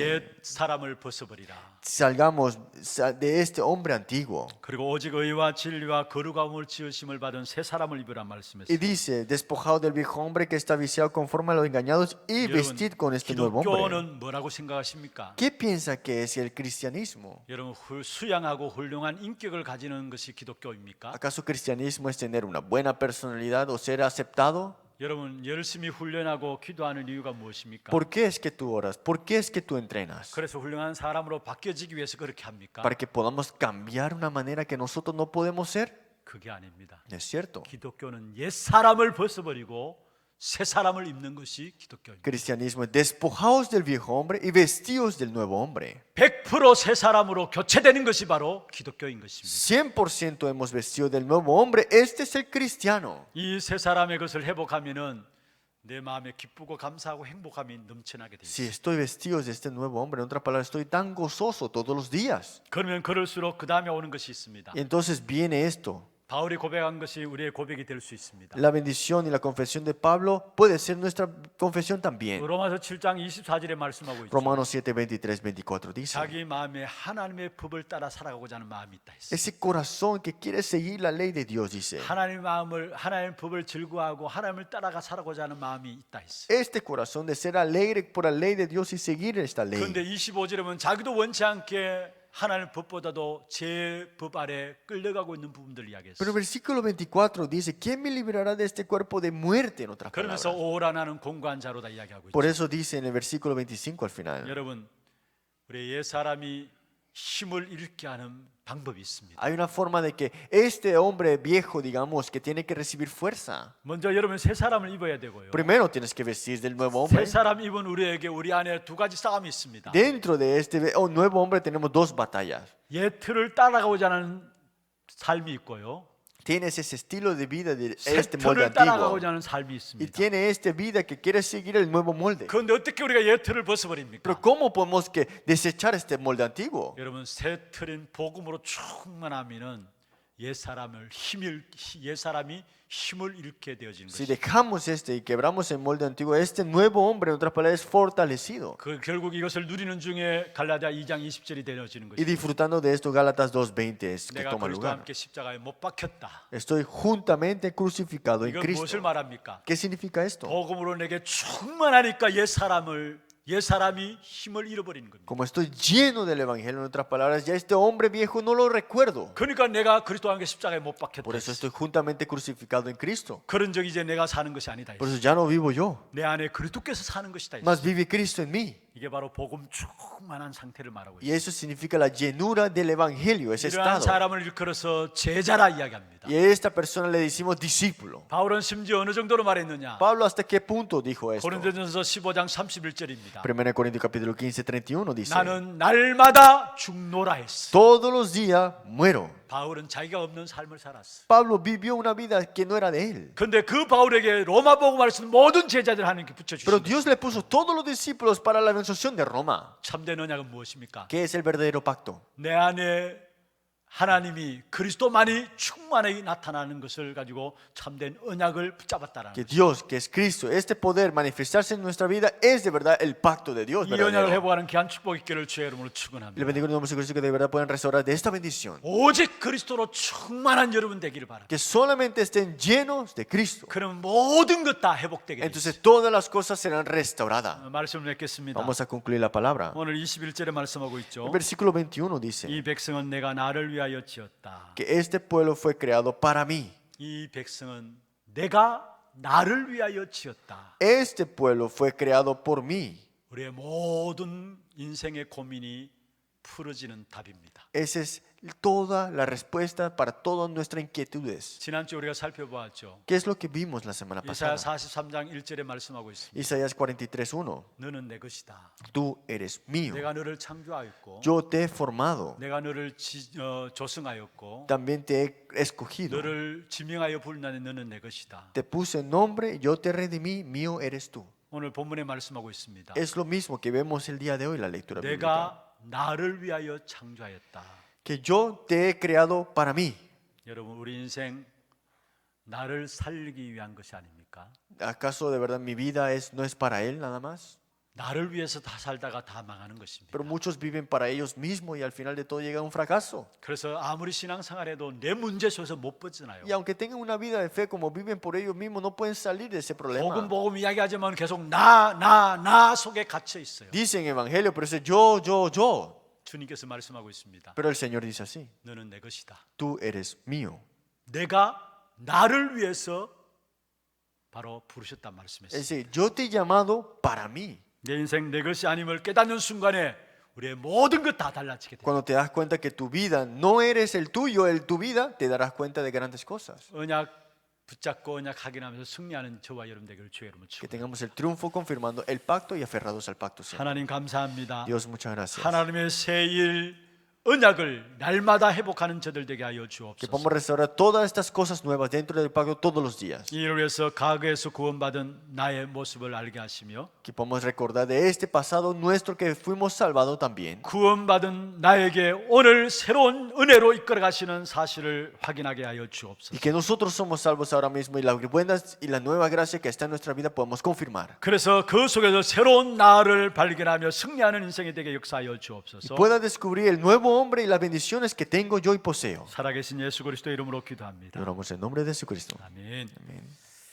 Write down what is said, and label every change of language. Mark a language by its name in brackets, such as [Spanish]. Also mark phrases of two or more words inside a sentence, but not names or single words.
[Korean] 옛 사람을 벗어버리라. [Spanish] salgamos de este hombre antiguo. [Korean] 그리고 오직 의와 진리와 거룩함을 지으심을 받은 새 사람을 입으라 [Spanish] Y [Korean] 말씀했습니다. [Spanish] dice, despojado del viejo hombre que está viciado conforme a los engañados y vestir con este nuevo hombre. [Korean] 기독교는 뭐라고 생각하십니까? [Spanish] ¿Qué piensa que es el cristianismo? [Korean] 여러분 수양하고 훌륭한 인격을 가지는 것이 기독교입니까? [Spanish] ¿Acaso cristianismo es tener una buena personalidad o ser aceptado? [Korean] 여러분 열심히 훈련하고 기도하는 이유가 무엇입니까? [Spanish] ¿Por qué es que tú oras? ¿Por qué es que tú entrenas? [Korean] 그래서 훌륭한 사람으로 바뀌어지기 위해서 그렇게 합니까? [Spanish] ¿Para que podamos cambiar una manera que nosotros no podemos ser? [Korean] 그게 아닙니다. [Spanish] No es cierto. [Korean] 기독교는 옛 사람을 벗어버리고 새 사람을 입는 것이 기독교입니다. [Spanish] Cristianismo es despojados del viejo hombre y vestidos del nuevo hombre. [Korean] 100%새 사람으로 교체되는 것이 바로 기독교인 것입니다. [Spanish] 100% hemos vestido del nuevo hombre. Este es el cristiano. [Korean] 이 새 사람의 것을 회복하면은 내 마음에 기쁘고 감사하고 행복함이 넘쳐나게 됩니다. [Spanish] Si estoy vestido de este nuevo hombre, en otras palabras, estoy tan gozoso todos los días. [Korean] 그러면 그럴수록 그 다음에 오는 것이 있습니다. [Spanish] Y entonces viene esto. [Korean] 바울이 고백한 것이 우리의 고백이 될 수 있습니다. [Spanish] La bendición y la confesión de Pablo puede ser nuestra confesión también. [Korean] 로마서 7장 24절에 말씀하고 있죠. [Spanish] Romanos 7, 23, 24 dice. [Korean] 자기 마음에 하나님의 법을 따라 살아가고자 하는 마음이 있다 했어요. [Spanish] Ese corazón que quiere seguir la ley de Dios, dice. [Korean] 하나님의 법을 즐거워하고 하나님을 따라가 살아고자 하는 마음이 있다 했어요. [Spanish] Este corazón de ser alegre por la ley de Dios y seguir esta [Korean] 그런데 [Spanish] ley. [Korean] 25절에 보면 자기도 원치 않게 하나님의 법보다도 제 법 아래 끌려가고 있는 부분들을 [Spanish] Pero [Korean] 이야기했어요. [Spanish] el versículo 24 dice, ¿quién me librará de este cuerpo de muerte? En otras [Korean] 그러면서 [Spanish] palabras. [Korean] 오라 나는 공고한 자로다 이야기하고 [Spanish] Por [Korean] 있죠. [Spanish] eso dice en el versículo 25 al final. [Korean] 여러분, 우리 옛 사람이 힘을 잃게 하는 방법이 있습니다. [Spanish] Hay una forma de que este hombre viejo, digamos, que tiene que recibir fuerza. [Korean] 먼저 여러분 새 사람을 입어야 되고요. [Spanish] Primero tienes que vestir del nuevo [Korean] 새 [Spanish] hombre. [Korean] 사람 입은 우리에게 우리 안에 두 가지 싸움이 있습니다. [Spanish] Dentro de este nuevo hombre tenemos dos batallas. [Korean] 옛 틀을 따라가고자 하는 삶이 있고요. [Spanish] Tienes ese estilo de vida de [Korean] 새 [Spanish] este molde [Korean] 틀을 [Spanish] antiguo. [Korean] 따라가고자 하는 삶이 [Spanish] Y [Korean] 있습니다. [Spanish] tiene esta vida que quiere seguir el nuevo molde. [Korean] 그런데 어떻게 우리가 옛 틀을 벗어버립니까? [Spanish] Pero ¿cómo podemos que desechar este molde antiguo? [Korean] 여러분 새 틀인 복음으로 충만하면은 옛 사람이 힘을 잃게 되어지는 [Spanish] Si [Korean] 것입니다. [Spanish] dejamos este y quebramos el molde antiguo, este nuevo hombre, en otras palabras, es fortalecido. [Korean] 그 결국 이것을 누리는 중에 갈라디아 2장 20절이 되어지는 [Spanish] Y [Korean] 것입니다. [Spanish] disfrutando de esto, Gálatas 2:20 es que [Korean] 내가 [Spanish] toma [Korean] 그리스도와 [Spanish] lugar. [Korean] 함께 십자가에 못 박혔다. [Spanish] Estoy juntamente crucificado en [Korean] 이건 무엇을 [Spanish] Cristo. [Korean] 말합니까? [Spanish] ¿Qué significa esto? [Korean] 복음으로 내게 충만하니까 옛 사람이 힘을 잃어버리는 겁니다. [Spanish] Como estoy lleno del Evangelio, en otras palabras, ya este hombre viejo no lo recuerdo. [Korean] 그러니까 내가 그리스도와 함께 십자가에 못 박혔다. [Spanish] Por eso estoy juntamente crucificado en Cristo. [Korean] 그런 적이 이제 내가 사는 것이 아니다. [Spanish] Por eso ya no vivo yo, [Korean] 내 안에 그리스도께서 사는 것이다. [Spanish] más vive Cristo en mí. [Korean] 이게 바로 복음 충만한 상태를 말하고 [Spanish] Y [Korean] 있습니다. [Spanish] eso significa la llenura del Evangelio, ese [Korean] 이러한 [Spanish] estado. [Korean] 사람을 일컬어서 제자라 이야기합니다. [Spanish] Y a esta persona le decimos discípulo. [Korean] 바울은 심지어 어느 정도로 말했느냐? [Spanish] Pablo, ¿hasta qué punto dijo esto? [Korean] 고린도전서 15장 31절입니다. [Spanish] 1 Corintios capítulo 15, 31 dice, [Korean] 나는 날마다 죽노라 했어. [Spanish] todos los días muero. [Korean] 바울은 자기가 없는 삶을 살았어. [Spanish] Pablo vivió una vida que no era de él. [Korean] 근데 그 바울에게 로마 복음을 쓰는 모든 제자들 하나님께 붙여 [Spanish] Pero [Korean] 주신 [Spanish] Dios le puso todos los discípulos para la evangelisation de Roma. [Korean] 참된 언약은 무엇입니까? [Spanish] ¿Qué es el verdadero pacto? [Korean] 내 안에 하나님이 그리스도만이 충만하게 나타나는 것을 가지고 참된 언약을 붙잡았다라는 [Spanish] Que Dios, que es Cristo, este poder manifestarse en nuestra vida es de verdad el pacto de Dios [Korean] 이 언약을 [Spanish] verdadero. [Korean] 회복하는 귀한 축복 있기를 주의 이름으로 [Spanish] Le [Korean] 축원합니다. [Spanish] bendigo en el nombre de Cristo que de verdad puedan restaurar de esta bendición. [Korean] 오직 그리스도로 충만한 여러분 되기를 바랍니다. [Spanish] Que solamente estén llenos de Cristo. [Korean] 그럼 모든 것 다 회복되게 되겠습니다. [Spanish] Entonces todas las cosas serán restauradas. [Korean] 말씀을 맺겠습니다. [Spanish] Vamos a concluir la palabra. [Korean] 오늘 21절에 말씀하고 있죠. [Spanish] El versículo 21 dice [Korean] 이 백성은 내가 나를 위하여 지었다. [Spanish] que este pueblo fue creado para mí. [Korean] 이 백성은 내가 나를 위하여 지었다. [Spanish] Este pueblo fue creado por mí. [Korean] 우리의 모든 인생의 고민이 풀어지는 답입니다. [Spanish] Esa es toda la respuesta para todas nuestras inquietudes. [Korean] 지난주 우리가 살펴보았죠. [Spanish] ¿Qué es lo que vimos la semana [Korean] 이사야 [Spanish] pasada? [Korean] 43장 1절에 말씀하고 있습니다. [Spanish] Isaías 43:1. [Korean] 너는 내 것이다. [Spanish] Tú eres mío. [Korean] 내가 너를 창조하였고 [Spanish] Yo te he formado. [Korean] 내가 너를 조성하였고 [Spanish] También te he escogido. [Korean] 너를 지명하여 부르나니 너는 내 것이다. [Spanish] Te puse nombre, yo te redimí, mío eres tú. [Korean] 오늘 본문에 말씀하고 있습니다. [Spanish] Es lo mismo que vemos el día de hoy, la lectura bíblica. [Korean] 내가 나를 위하여 창조하였다. [Spanish] Que yo te he creado para mí. [Korean] 여러분, 우리 인생 나를 살리기 위한 것이 아닙니까? [Spanish] ¿Acaso de verdad mi vida no es para Él nada más? [Korean] 나를 위해서 다 살다가 다 망하는 것입니다. [Spanish] Pero muchos viven para ellos mismos y al final de todo llega a un fracaso. [Korean] 그래서 아무리 신앙생활해도 내 문제 속에서 못 벗어나요. [Spanish] Y aunque tengan una vida de fe como viven por ellos mismos, no pueden salir de ese problema. [Korean] 복음 이야기하지만 계속 나 속에 갇혀 있어요. [Spanish] Dicen evangelio, pero dice yo. [Korean] 주님께서 말씀하고 있습니다. [Spanish] Pero el Señor dice así: [Korean] 너는 내 것이다. [Spanish] tú eres mío. [Korean] 내가 나를 위해서 바로 부르셨단 말씀했어요. [Spanish] Es decir, yo te he llamado para mí. [Korean] 내 인생 내 것이 아님을 깨닫는 순간에 우리의 모든 것 다 달라지게 돼요. [Spanish] Cuando te das cuenta que tu vida no eres el tuyo, tu vida, te darás cuenta de grandes cosas. [Korean] 언약 붙잡고 언약 확인하면서 승리하는 저와 여러분 되기를 주의 이름으로 [Spanish] Que [Korean] 축원합니다. [Spanish] tengamos el triunfo confirmando el pacto y aferrados al pacto. Señor. [Korean] 하나님 감사합니다. [Spanish] Dios, muchas gracias. [Korean] 하나님의 새일 언약을 날마다 회복하는 저들 되게 하여 [Spanish] Que [Korean] 주옵소서. [Spanish] podamos restaurar todas estas cosas nuevas dentro del pacto todos los días. [Korean] 이를 위해서 과거에서 구원받은 나의 모습을 알게 하시며 [Spanish] Que podamos recordar de este pasado nuestro que fuimos salvados también. [Korean] 구원받은 나에게 오늘 새로운 은혜로 이끌어 가시는 사실을 확인하게 하여 [Spanish] Y [Korean] 주옵소서. [Spanish] que nosotros somos salvos ahora mismo y las buenas y la nueva gracia que está en nuestra vida podemos confirmar. [Korean] 그래서 그 속에서 새로운 나를 발견하며 승리하는 인생이 되게 역사하여 [Spanish] Y [Korean] 주옵소서. [Spanish] pueda descubrir el nuevo hombre y las bendiciones que tengo yo y poseo. [Korean] 살아계신 예수 그리스도 이름으로 기도합니다. [Spanish] Oramos en nombre de Jesucristo. [Korean] 아멘. [Spanish] Amén.